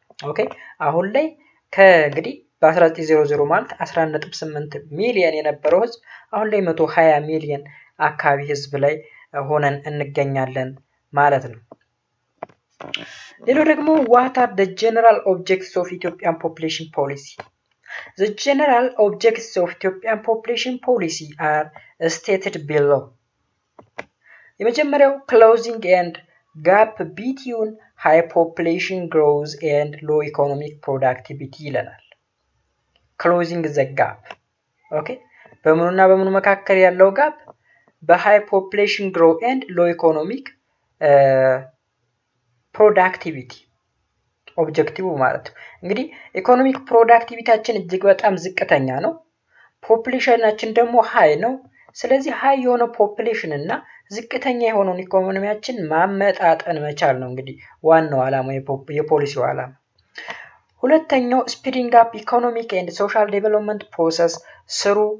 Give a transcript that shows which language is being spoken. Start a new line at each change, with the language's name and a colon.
Amharic: ኦኬ አሁን ላይ ከእንግዲህ በ1900 ማለት 11.8 ሚሊዮን የነበረው ህዝብ አሁን ላይ 120 ሚሊዮን አካባቢ ህዝብ ላይ ሆነን እንገኛለን ማለት ነው። ሌላው ደግሞ
English: what are the general objectives of Ethiopian population policy? The general objectives of Ethiopian population policy are stated below. የመጀመሪያው closing and gap between high population growth and low economic productivity ይለናል። closing the gap.
Amharic: okay በምኑና በምኑ መካከል ያለው ጋፕ በhigh
English: population growth and low economic
Amharic: ፕሮዳክቲቪቲ ኦብጀክቲቭ ማለት ነው። እንግዲህ ኢኮኖሚክ ፕሮዳክቲቪቲያችን እጅግ በጣም ዝቅተኛ ነው። ፖፑሌሽናችን ደግሞ ሃይ ነው። ስለዚህ ሃይ የሆነ ፖፑሌሽን እና ዝቅተኛ የሆነውን ኢኮኖሚያችን ማመጣጠን መቻል ነው እንግዲህ ዋናው ዓላማ የፖሊሲው ዓላማ። ሁለተኛው ስፒዲንግ አፕ ኢኮኖሚክ ኤንድ ሶሻል ዴቨሎፕመንት ፕሮሰስ ስሩ